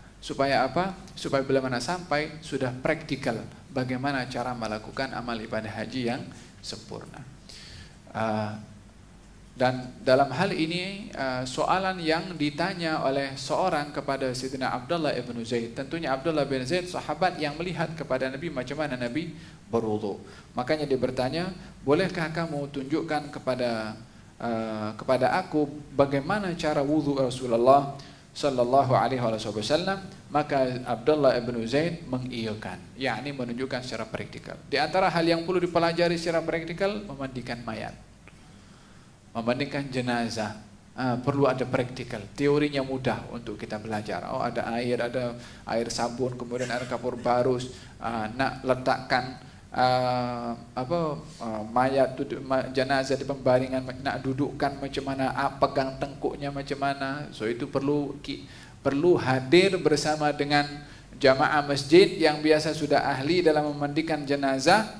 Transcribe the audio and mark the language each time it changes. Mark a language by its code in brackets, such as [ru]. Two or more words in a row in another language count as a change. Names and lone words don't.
[ms] Supaya apa? Supaya bila mana sampai sudah praktikal bagaimana cara melakukan amal ibadah haji yang sempurna. Dan dalam hal ini soalan yang ditanya oleh seorang kepada Sayyidina Abdullah ibn Zaid. Tentunya Abdullah bin Zaid sahabat yang melihat kepada Nabi macam mana Nabi berwudu. Makanya dia bertanya, bolehkah kamu tunjukkan kepada aku bagaimana cara wudu Rasulullah [ar] صلى الله عليه وسلم? [ms] Maka Abdullah ibn Zaid mengiyakan, yakni menunjukkan secara praktikal. Di antara hal yang perlu dipelajari secara praktikal, memandikan mayat. Membandingkan jenazah, perlu ada praktikal. Teorinya mudah untuk kita belajar. Oh, ada air sabun, kemudian ada kapur barus. Nak letakkan mayat jenazah di pembaringan, nak dudukkan macam mana, pegang tengkuknya macam mana. So itu perlu hadir bersama dengan jamaah masjid yang biasa sudah ahli dalam memandikan jenazah.